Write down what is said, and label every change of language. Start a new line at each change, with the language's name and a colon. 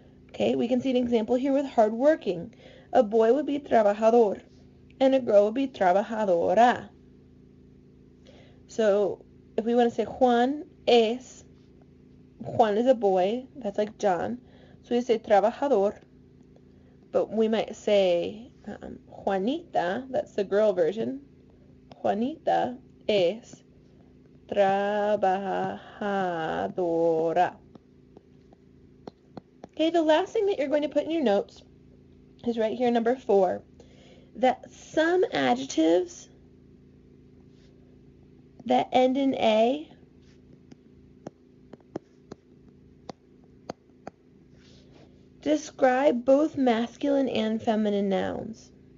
English: Okay, we can see an example here with hardworking. A boy would be trabajador, and a girl would be trabajadora. So if we want to say Juan is a boy, that's like John. So we say trabajador. but we might say Juanita, that's the girl version.
Spanish: Juanita es trabajadora.
English: Okay, the last thing that you're going to put in your notes is right here, number 4, that some adjectives that end in A describe both masculine and feminine nouns.